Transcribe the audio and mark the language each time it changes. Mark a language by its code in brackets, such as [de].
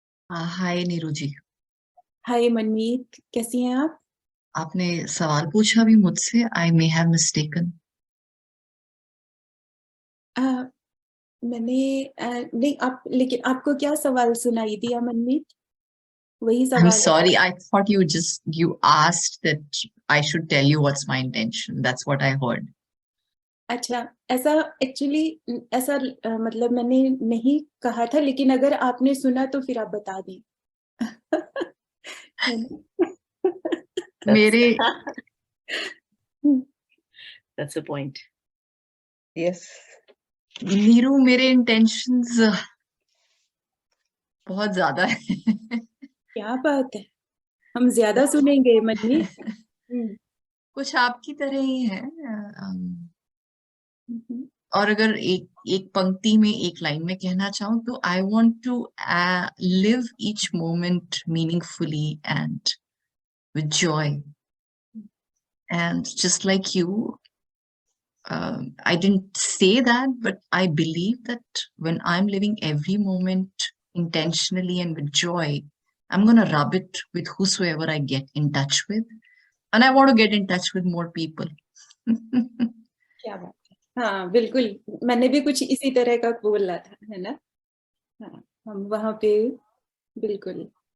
[hi] हाय नीरू जी। हाय मनमीत, कैसी हैं आप? आपने सवाल पूछा भी मुझसे, [en] I may have mistaken. [hi] मैंने नहीं, आप लेकिन आपको क्या सवाल सुनाई दिया मनमीत? वही [en] I am [hi] सवाल है। [en] Sorry, I thought you asked that I should tell you what's my intention. That's what I heard. [hi] अच्छा, ऐसा एक्चुअली ऐसा मतलब मैंने नहीं कहा था, लेकिन अगर आपने सुना तो फिर आप बता दें। है ना? मेरे [en] That's the point. Yes. [hi] Neeru, मेरे इंटेंशंस बहुत ज्यादा है। क्या बात है, हम ज्यादा सुनेंगे मनमीत। कुछ आपकी तरह ही है। हम्म। और अगर एक पंक्ति में, एक लाइन में कहना चाहूँ तो [en] I want to live each moment meaningfully and with joy, and just like you, I didn't say that, but I believe that when I'm living every moment intentionally and with joy, I'm going to rub it with whosoever I get in touch with. And I want to get in touch with more people. [hi] क्या बात है, हाँ बिल्कुल, मैंने भी कुछ इसी तरह का बोला था, है ना? हाँ, हम वहाँ पे बिल्कुल।